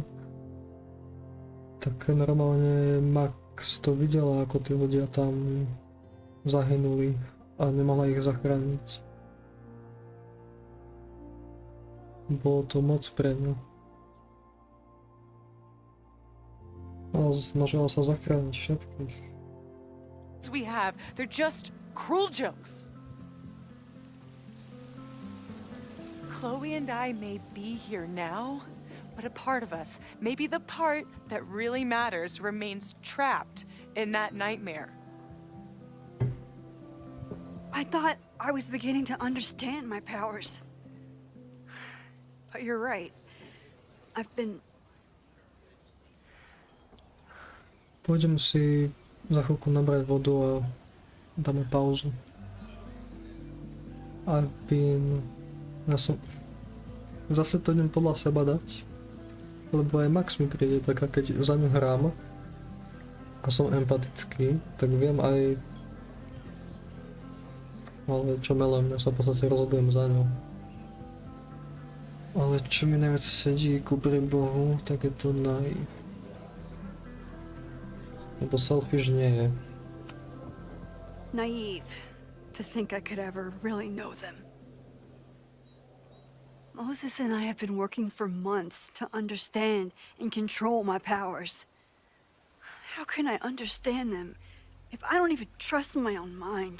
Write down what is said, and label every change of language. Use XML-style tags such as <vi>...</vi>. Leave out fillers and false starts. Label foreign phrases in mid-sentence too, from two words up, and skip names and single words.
<sk>Tak normálne Max to videla, ako tí ľudia tam zahynuli a nemohla ich zachrániť. Bolo to moc pre ňu. A snažila sa zachrániť všetkých.</sk> <en>we have, they're just cruel jokes. Chloe and I may be here now, but a part of us, maybe the part that really matters, remains trapped in that nightmare. I thought I was beginning to understand my powers. But you're right. I've been...</en> <sk>Pôjdem si za chvíľku nabrať vodu a dáme pauzu. Ja som... Zase to idem podľa seba dať. Lebo aj Max mi príde taká, keď za ňu hrám a som empatický, tak viem aj... Ale čo melem, ja sa v podstate rozhodujem za ňou. Ale čo mi najviac sedí ku Bohu, tak je to Lebo selfish nie je.</sk> <en>Naive to think I could ever really know them. Moses and I have been working for months to understand and control my powers. How can I understand them if I don't even trust my own mind?</en>